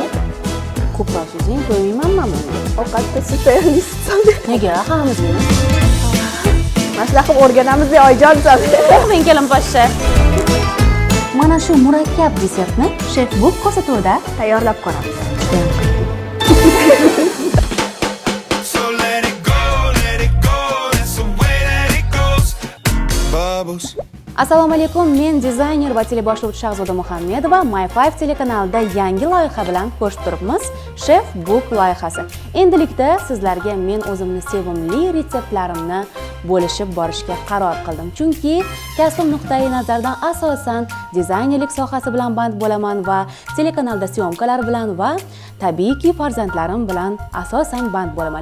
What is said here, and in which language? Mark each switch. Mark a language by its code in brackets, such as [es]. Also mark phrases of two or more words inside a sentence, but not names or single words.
[uz] Ko'proq so'zing, ko'ymaymanmi? Ovqatda siz tayyorlaysiz. Nega? Hammamiz yeymiz. Maslahat qilib o'rganamiz deb oyijon siz. To'xtang kelin poshsha. Mana shu murakkab desertni Chef Book ko'rsatuvida Tayyorlab ko'ramiz. [en] So let it go, that's the way that it goes. Bubbles. [uz] Assalomu alaykum, men dizayner va teleboshlovchi Shahzoda Muhammedova. My5 telekanalida yangi loyiha bilan ko'rishib turibmiz. Chef Book loyihasi. Endilikda sizlarga men o'zimni sevimli retseptlarimni bo'lishib borishga qaror qildim. Chunki kasbim nuqtai nazardan asosan dizaynerlik sohasi bilan band bo'laman va telekanalda syomkalar bilan va tabiiyki farzandlarim bilan asosan band bo'laman.